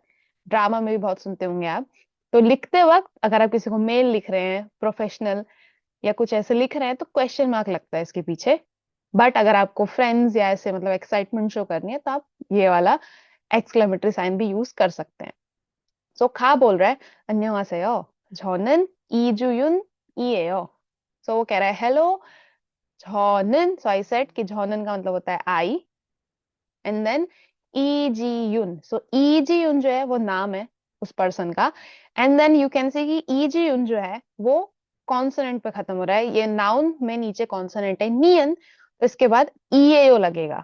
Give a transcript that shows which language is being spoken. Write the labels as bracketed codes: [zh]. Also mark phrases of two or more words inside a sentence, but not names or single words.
[hi] ड्रामा में भी बहुत सुनते होंगे आप। तो लिखते वक्त अगर आप किसी को मेल लिख रहे हैं प्रोफेशनल या कुछ ऐसे लिख रहे हैं तो [en] question mark [hi] लगता है इसके पीछे। बट अगर आपको फ्रेंड्स या ऐसे मतलब [en] excitement show [hi] करनी है तो आप ये वाला [en] exclamatory sign [hi] भी यूज कर सकते हैं। सो खा बोल रहा है [ko] 안녕하세요. 저는 이주윤이에요. [hi] सो वो कह रहा है हेलो 저는, [en] so I said [hi] कि 저는 का मतलब होता है आई, [en] and then [hi] इजीयुन, सो इजीयुन जो है वो नाम है उस पर्सन का, [en] and then you can say [hi] कि इजीयुन जो है वो कॉन्सोनेंट पे खत्म हो रहा है, ये नाउन में नीचे कॉन्सोनेंट है नियन, तो इसके बाद ईएओ लगेगा।